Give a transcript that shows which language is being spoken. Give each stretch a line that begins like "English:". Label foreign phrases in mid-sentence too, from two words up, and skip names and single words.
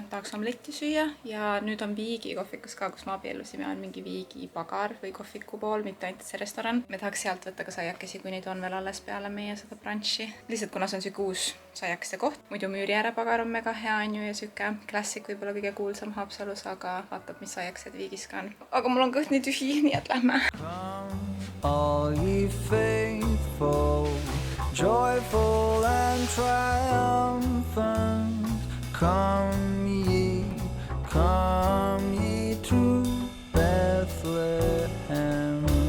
Estonian: Tahaks omletti süüa ja nüüd on Viigi kohvikus ka, kus me abiellusime, on mingi Viigi pagar või kohviku pool, mitte ainult see restoran. Me tahaks sealt võtta ka saiakesi, kui neid on veel alles peale meie seda brunchi. Lihtsalt kuna see on süke uus saiakeste koht, muidu Müüri ääre pagar on mega hea on ju ja süke klassik võib-olla kõige kuulsam Haapsalus, aga vaatab, mis saiaksed Viigis ka on. Aga mul on kõht nii tühi, nii et lähme.
English: All ye faithful, joyful and triumphant, come ye to Bethlehem.